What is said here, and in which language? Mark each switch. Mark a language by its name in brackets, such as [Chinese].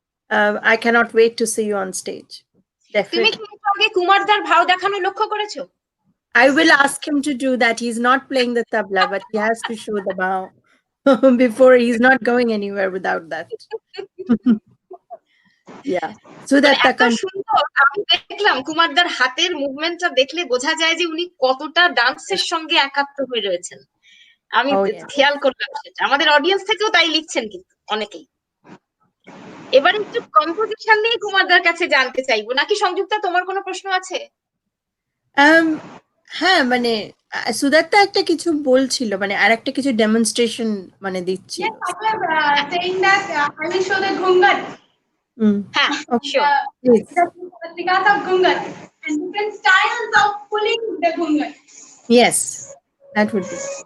[English] I cannot wait to see you on stage. [Bangla] তুমি [English] Definitely. [Bangla] কি একটু আগে কুমারদার ভাও দেখানো লক্ষ্য করেছো? [English] I will ask him to do that. He's not playing the tabla, but he has to show the bow before. He's not going anywhere without that. Yeah. Sudatta [Bangla] এত সুন্দর আমি দেখলাম কুমারদার হাতের মুভমেন্টটা দেখলে বোঝা যায় যে উনি কতটা ডান্সের সঙ্গে একাত্ম হয়ে রয়েছেন। আমি খেয়াল করলাম সেটা। আমাদের অডিয়েন্স থেকেও তাই লিখছেন কিন্তু অনেকেই। এবার একটু কম্পোজিশন নিয়ে কুমারদার কাছে জানতে চাইবো, নাকি সংযুক্তা তোমার কোনো প্রশ্ন আছে? হ্যাঁ, মানে সুদাত্তা একটা কিছু বলছিল, মানে আর একটা কিছু ডেমনস্ট্রেশন মানে দিচ্ছিল। [English] Yes, I was saying that I will show the Ghungat. [Bangla] হ্যাঁ, sure. [English] The triggers of Ghungat and different styles of pulling the Ghungat. Yes, that would be.